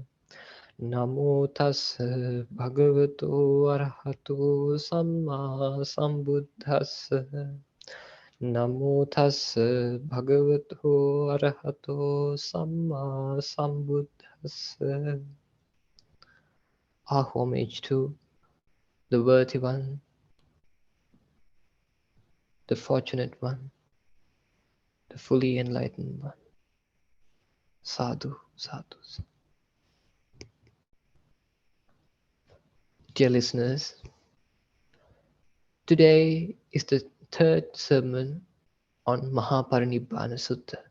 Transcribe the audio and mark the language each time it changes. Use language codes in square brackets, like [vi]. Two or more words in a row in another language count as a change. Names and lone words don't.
[pi] Namo tassa bhagavato arahato samma sambuddhassa. Namo tassa bhagavato arahato samma sambuddhassa. [en] Our homage to the worthy one, the fortunate one, the fully enlightened one. [pi] Sadhu, sadhu. [en] Dear listeners, today is the third sermon on Mahaparinibbana Sutta.